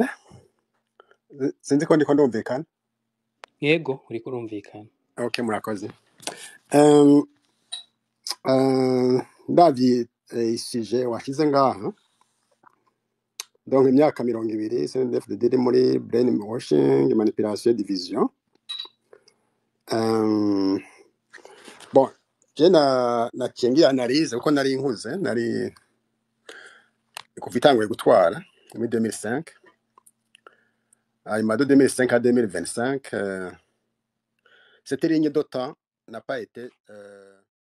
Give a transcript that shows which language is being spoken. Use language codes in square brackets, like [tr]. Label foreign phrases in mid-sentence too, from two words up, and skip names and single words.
[rn] Sinzi ko ndiko ndumvikana. Yego, uri kurumvikana. Okay, murakoze. Ndavye isije washize ngaha. Donc imyaka 20 CNDD-FDD muri brainwashing, [fr] manipulation, division. [rn] Bon, je nacengiye analyse uko nari nkuze, nari kuva itanguye gutwara muri 2005. [fr] De 2005 à 2025, cette ligne de temps n'a pas été